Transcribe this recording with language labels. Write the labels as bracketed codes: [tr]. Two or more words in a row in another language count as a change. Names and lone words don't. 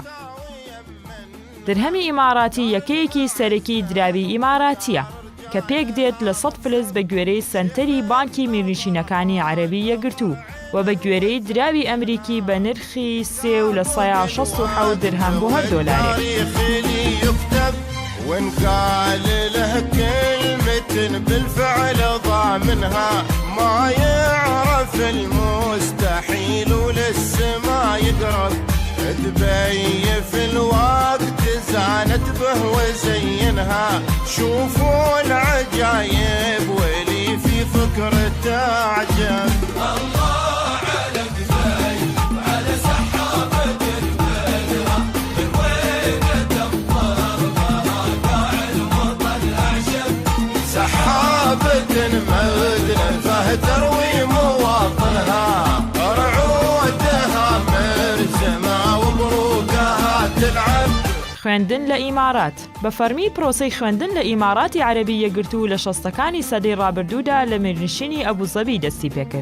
[ckb] درهەمی ئیماراتی یەکەیەکی سەرەکی دراوی ئیماراتیە کە پێک دێت لە 100 فلس بە گوێرەی سەنتەری بانکی میرنشینەکانی عەرەبی یەکگرتوو و بە گوێرەی دراوی ئەمریکی بە نرخی 3.67 درهم بۆ هەر دۆلارێک. [ar] وإن قال له كلمة بالفعل ضاع منها ما يعرف المستحيل وللسما يقرب تبين في الوقت زانت به وزينها شوفوا العجايب واللي العجب. مدلفة تروي مواطنها رعودها مرسمة وبروقها تلعب. [ckb] خوێندن لە ئیمارات بە فەرمی پرۆسەی خوێندن لە ئیماراتی عەرەبی یەکگرتوو لە 60ەکانی سەدەی ڕابردوودا لە میرنشینی ئەبوزەبی دەستی پێکرد.